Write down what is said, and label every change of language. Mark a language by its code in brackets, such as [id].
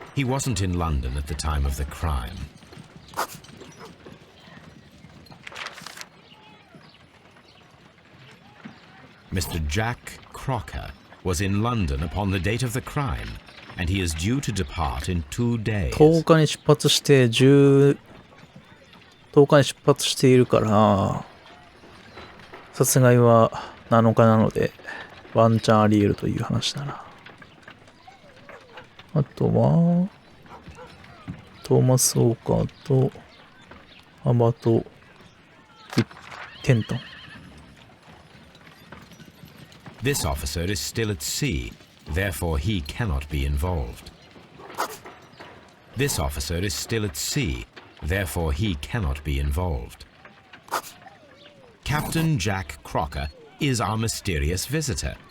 [en] He wasn't in London at the time of the crime. Mr. Jack Crocker was in London upon the date of the crime, and he is due to depart in 2 days. [ja] 10日に出発して10日に出発しているから殺害は7日なのでワンチャンあり得るという話だな。あとはトーマス・ウォーカーとハバート・テントン。 [en] This officer is still at sea, therefore he cannot be involved. This officer is still at sea, therefore he cannot be involved. Captain Jack Crocker is our mysterious visitor.